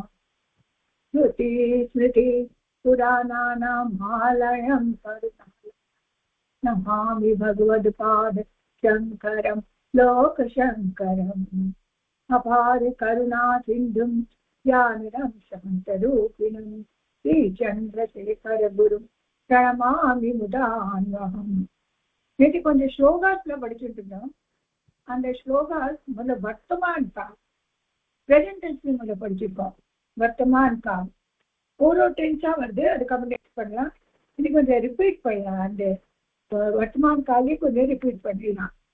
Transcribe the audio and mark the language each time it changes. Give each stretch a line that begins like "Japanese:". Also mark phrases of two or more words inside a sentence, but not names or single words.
Sanskrit: श्रुति स्मृति पुराणानाम् आलयं नमामि भगवत्पाद शङ्करं लोकशङ्करम्। अपार करुणा सिन्धुं ज्ञानिनं शान्तरूपिणं श्रीचन्द्रशेखर गुरुं प्रणमामि मुदान्वहम्.
Tamil: நேற்று கொஞ்சம் ஸ்லோகாஸ்ல படிச்சுட்டு இருந்தோம். அந்த ஸ்லோகாஸ் முதல்ல
Hindi: वर्तमान काल
English: present tense
Tamil: முதல்ல படிச்சிருக்கோம்.
Hindi: वर्तमान काल
Tamil: ஒரு டென்ஸா வருது, அதுக்கப்புறம் நெக்ஸ்ட் பண்ணலாம். இது கொஞ்சம் ரிப்பீட் பண்ணலாம். அந்த
Hindi: वर्तमान काले
Tamil: கொஞ்சம் ரிப்பீட் பண்ணிடலாம்.